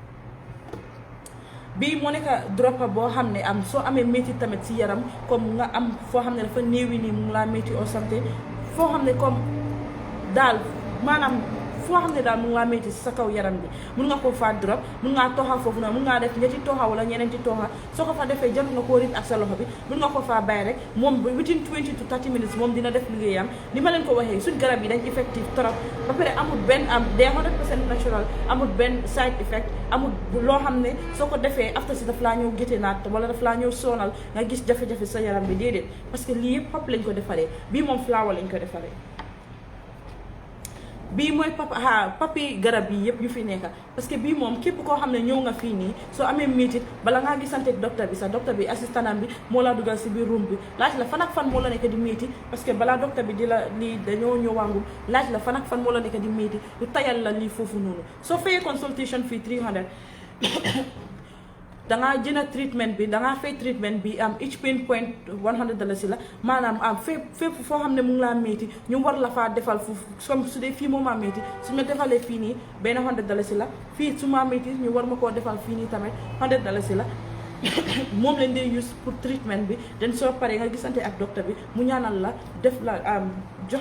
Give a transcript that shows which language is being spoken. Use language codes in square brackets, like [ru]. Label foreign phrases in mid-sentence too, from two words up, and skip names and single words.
[wo] bii moo nekk dropper boo xam ne soo amee métti tamit si yaram comme nga am foo xam ne dafa néewi nii mu laa métti [fr] au santé [wo] foo xam ne comme daal maanaam foo xam ne daal mun ngaa métti si sa kaw yaram bi mun nga koo faa drop mun ngaa toxa foofu noonu mun ngaa def ñetti toxa wala ñeneenti toxa soo ko fa defee jot nga koo rit ak sa loxo bi mun nga ko faa bàyyi rek moom [en] within 20 to 30 minutes [wo] moom dina def liggéeyam ni ma leen ko waxee suñ garab yi dañ effective trop ba pare amul benn day 100% natural amul benn [en] side effect [wo] amul loo xam ne soo ko defee after si daf laa ñëw gétte naat wala daf laa ñëw sonal nga gis jafe-jafe sa yaram bi déedéet [fr] parce que [wo] lii yëpp xob lañ ko defaree bii moom flower lañ ko defaree bii mooy papi garab yi yëpp yu fi nekk [fr] parce que [wo] bii moom képp koo xam ne ñëw nga fii nii soo amee métit bala ngaa gisante ak docteur bi sax docteur bi assistantam bi moo la dugal si biir room bi laaj la fan ak fan moo la nekk di métti [fr] parce que [wo] balaa docteur bi di la lii dañoo ñëwaangum laaj la fan ak fan moo la nekk di métti lu tayal la lii foofu noonu soo fayee consultation fii 300 dangaa jënd treatment bi dangaa fay treatment bi [en] each pain point [wo] $100 la maanaam fépp foo xam ne mu ngi laa métti ñu war la faa defal foofu comme su dee fii moo maa métti su ma defalee fii nii benn $100 la fii su maa métti ñu war ma koo defal fii nii tamit $100 la moom leen dee use pour treatment bi den soo paree nga gisante ak docteur bi mu ñaanal la def la jox